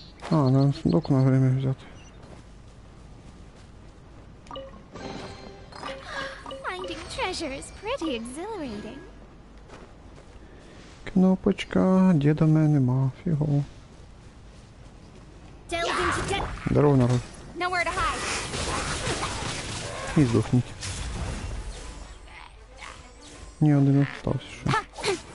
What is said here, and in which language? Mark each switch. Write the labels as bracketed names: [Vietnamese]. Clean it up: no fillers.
[Russian] А, надо сундук на время взяти. [English] Finding treasure is pretty exhilarating. [Ukrainian] Кнопочка, діда в мене нема, фігово. [English] Delve into debt. [Ukrainian] Здорово, народ. [English] Nowhere to hide. [Ukrainian] І здохніть. Ні, один остався ще.